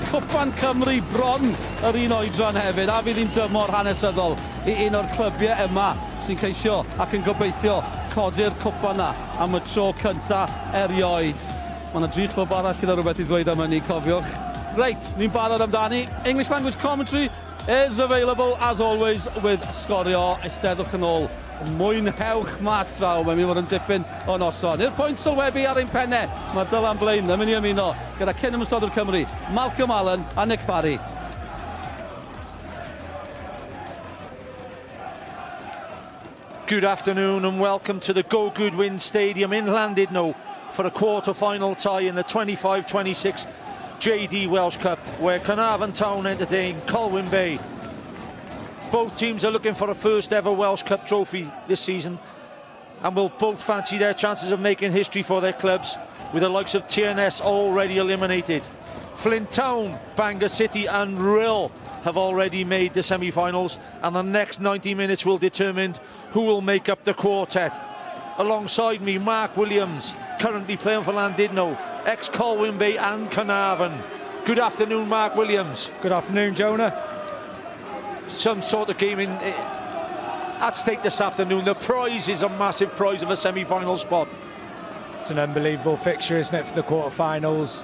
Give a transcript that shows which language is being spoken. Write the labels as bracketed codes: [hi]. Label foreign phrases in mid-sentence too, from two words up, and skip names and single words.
[cy] Cwpan Cymru bron yr un oedran hefyd, a fydd hi'n dymor hanesyddol i un o'r clybiau yma sy'n ceisio ac yn gobeithio codi'r cwpan yna am y tro cynta erioed. Mae yna 3 clwb arall gyda rhywbeth i ddweud am hynny, cofiwch. Reit, ni'n barod amdani. [en] English language commentary is available as always with Sgorio. [cy] Eisteddwch yn ôl. Mwynhewch mas draw, mae'n mynd i fod yn dipyn o noson. I'r pwynt sylwebu ar ein pennau, mae Dylan Blaen yn mynd i ymuno gyda Kinmel Cymru, Malcolm Allen a Nick Parry. [en] Good afternoon and welcome to the Go Goodwin Stadium in Llandudno for a quarter-final tie in the 25-26 JD Welsh Cup, where Caernarfon Town entertain Colwyn Bay. Both teams are looking for a first ever Welsh Cup trophy this season and will both fancy their chances of making history for their clubs, with the likes of TNS already eliminated. Flint Town, Bangor City and Rhyl have already made the semi-finals, and the next 90 minutes will determine who will make up the quartet. Alongside me, Mark Williams, currently playing for Llandudno, ex-Colwyn Bay and Caernarfon. Good afternoon, Mark Williams. Good afternoon, Jonah. Some sort of game at stake this afternoon. The prize is a massive prize of a semi-final spot. It's an unbelievable fixture, isn't it, for the quarterfinals?